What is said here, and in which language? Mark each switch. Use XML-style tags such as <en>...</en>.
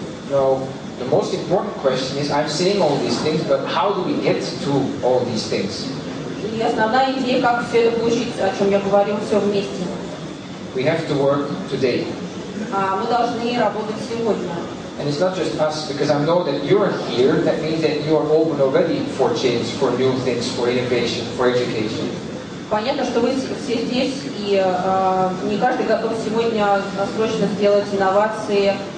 <en>Now, the most important question is, I'm saying all these things, but how do we get to all these things?</en> <ru>И основная идея, как все это получить, о чем я говорил, все вместе.</ru> <en>We have to work today.</en> <ru>Мы должны работать сегодня.</ru> <en>And it's not just us, because I know that you're here, that means that you are open already for change, for new things, for innovation, for education.</en> <ru>Понятно, что вы все здесь, и не каждый готов сегодня срочно сделать инновации.</ru>